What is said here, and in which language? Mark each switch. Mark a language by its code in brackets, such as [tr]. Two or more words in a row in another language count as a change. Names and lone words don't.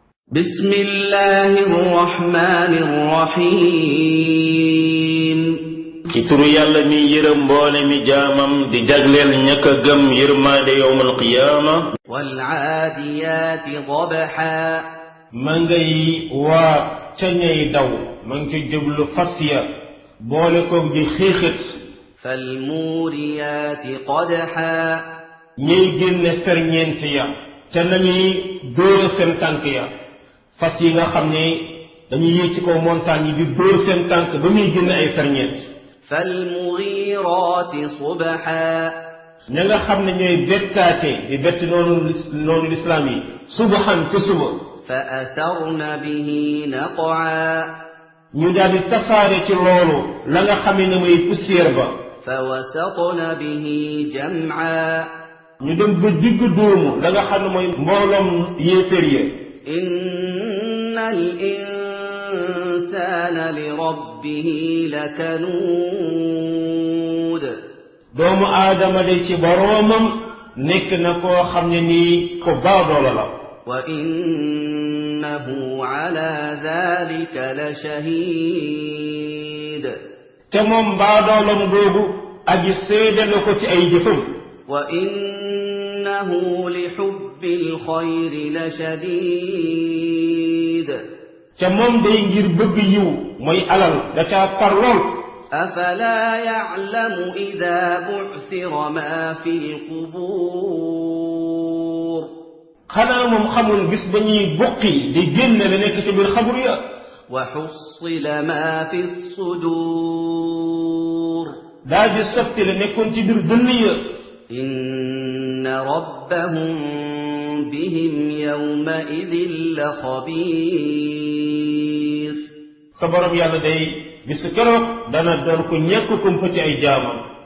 [ar] بسم الله الرحمن الرحيم [wo] ci turu yàlla mi yërëm mboole mi jaamam di jagleel ñaka gëm yërmaande [ar] يوم القيامة والعاديات ضبحا [wo] ma ngay waa ca ñay daw ma ngi ci jublu fas ya boole koog di xiixit [ar] فالموريات قدحا [wo] ñiy génne ferñeent ya ca nañuy dóor seen tànk ya fas yi nga xam ne dañuy yéeg ci kaw montagne yi di dóor seen tànk ba muy génne ay ferñeent [ar] فالمغيرات صبحا [wo] ña nga xam ne ñooy bettaate di bett noonu lislaam yi subaxan ca suba [ar] فأثرن به نقعا [wo] ñu daal di tasaare ci loolu la nga xamee ne mooy poussière ba [ar] فوسطن به جمعا [wo] ñu dem ba digg dóomu la nga xam ne mooy mbooloom yéeféer ya [ar] إن الإنسان لربه لكنود [wo] doomu aadama de ci boroomam nekk na koo xam ne nii ko baadoola la [ar] وإنه على ذلك لشهيد [wo] te moom baadoolam googu aji seede la ko ci ay jëfam [ar] وإنه لحب الخير لشديد [wo] te moom day ngir bëgg yiw mooy alal da caa par lool [ar] أفلا يعلم إذا بعثر ما في القبور [wo] xanaa moom xamul bis ba ñuy buqi di génne la nekk ci biir xabur ya [ar] وحصل ما في الصدور [wo] daa di sotti la nekkoon ci biir dënn ya [ar] إن ربهم بهم يومئذ لخبير [wo] sa borom yàlla day bis keroog dana doon ko ñekk kumpa ci ay jaamam